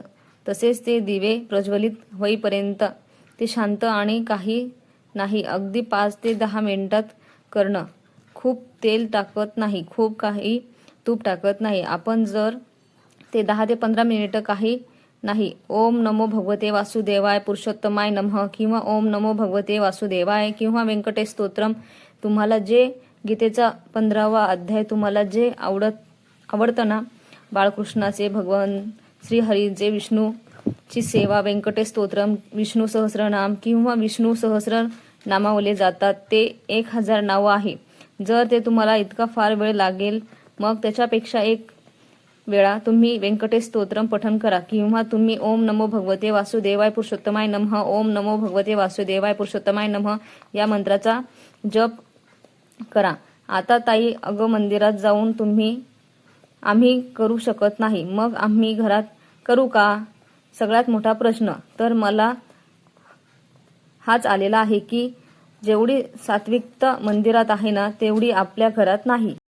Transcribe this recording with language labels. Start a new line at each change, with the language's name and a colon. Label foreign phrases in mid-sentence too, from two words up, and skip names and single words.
Marathi: तसेच ते दिवे प्रज्वलित होईपर्यंत ते शांत आणि काही नाही, अगदी 5 ते 10 मिनिटात करणं. खूप तेल टाकत नाही, खूप काही तूप टाकत नाही आपण. जर ते 10 ते 15 मिनिटं काही नाही.
Sanskrit: ओम नमो भगवते वासुदेवाय पुरुषोत्तमाय नमः
Marathi: किंवा
Sanskrit: ओम नमो भगवते वासुदेवाय
Marathi: किंवा व्यंकटेश स्तोत्रम, तुम्हाला जे गीतेचा 15वा अध्याय तुम्हाला जे आवडतं ना, बाळकृष्णाचे, भगवान श्रीहरीचे, विष्णूची सेवा, व्यंकटेश स्तोत्रम, विष्णू सहस्रनाम किंवा विष्णू सहस्र नामावले जातात ते 1000 नावं आहे. जर ते तुम्हाला इतका फार वेळ लागेल मग त्याच्यापेक्षा 1 वेळा तुम्ही व्यंकटेश स्तोत्रम पठण करा किंवा तुम्ही
Sanskrit: ओम नमो भगवते वासुदेवाय पुरुषोत्तमाय नमः, ओम नमो भगवते वासुदेवाय पुरुषोत्तमाय नमः
Marathi: या मंत्राचा जप करा. आता ताई, अगं मंदिरात जाऊन आम्ही करू शकत नाही, मग आम्ही घरात करू का? सगळ्यात मोठा प्रश्न तर मला हाच आलेला आहे की जेवढी सात्विकता मंदिरात आहे ना, तेवढी आपल्या घरात नाही.